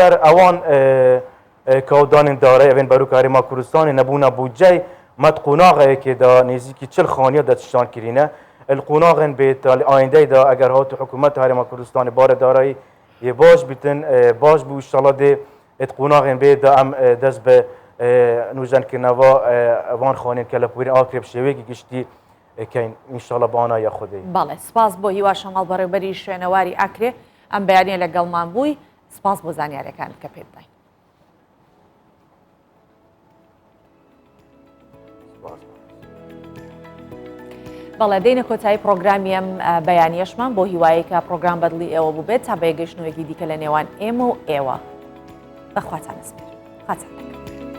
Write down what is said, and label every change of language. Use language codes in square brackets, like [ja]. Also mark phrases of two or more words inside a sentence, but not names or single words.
[ku] ber ewan kewdanên darayî evên Baroka Herêma Kurdistanê nebûna bûceyê met qonaxeyekê da nêzîkî 40 xaniya de tiştan kirîne el qonaxên bê ayndeyê da eger hatu hikûmeta Herêma Kurdistanê barê darayî yê baş bîtin baş bû inşallah dê et qonaxên bê da em dest bi nûjenkirina van xaniyên kelepûrên Akrê bi şêwekî giştî kein inşallah bi anaya Xwedê. [ckb] بەڵێ سپاس بۆ هیوا شەماڵ بەڕێوەبەری شوێنەواری ئاکرێ ئەم بەیانیە لەگەڵمان بووی سپاس بۆ زانیاریەکان کە پێ بدەین. بەڵێ دێنە کۆتایی پرۆگرامی ئەم بەیانیەشمان بۆ هیوایەکە پرۆگرام بەدڵی ئێوە بوو بێت تا بەیەگەشتنەوەیەکی دیکە لە نێوان ئێمە و ئێوە بەخواتان سپێر خاتان.